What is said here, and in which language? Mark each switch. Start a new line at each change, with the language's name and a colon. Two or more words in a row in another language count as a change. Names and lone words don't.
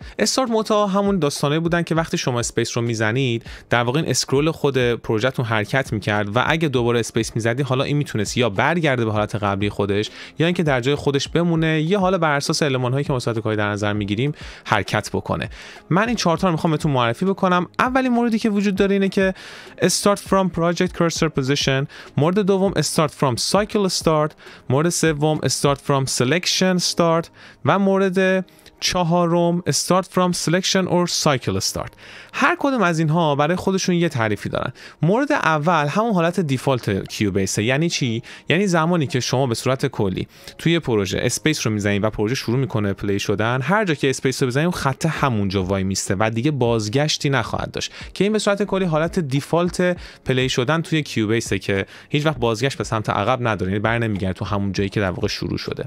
Persian: استارت مودها همون داستانه بودن که وقتی شما اسپیس رو میزنید در واقع این اسکرول خود پروژهتون حرکت میکرد و اگه دوباره اسپیس میزدی حالا این میتونست یا برگرده به حالت قبلی خودش یا اینکه در جای خودش بمونه یا حالا بر اساس المان هایی که ما صورت کاری در نظر میگیریم حرکت بکنه. من این 4 تا رو میخوام بهتون معرفی بکنم. اولین موردی که وجود داره اینه که
English: start from project cursor position،
Persian: مورد دوم
English: start from cycle start،
Persian: مورد سوم
English: start from selection start
Persian: و مورد چهارم
English: start from selection or cycle start.
Persian: هر کدوم از اینها برای خودشون یه تعریفی دارن. مورد اول همون حالت دیفالت کیوبیس. یعنی چی؟ یعنی زمانی که شما به صورت کلی توی پروژه اسپیس رو میزنید و پروژه شروع میکنه پلی شدن، هر جا که اسپیس رو بزنید خط همونجا وای میسته و دیگه بازگشتی نخواهد داشت که این به صورت کلی حالت دیفالت پلی شدن توی کیوبیسه که هیچ وقت بازگشت به سمت عقب نداره، یعنی برنمیگرده تو همون جایی که در واقع شروع شده.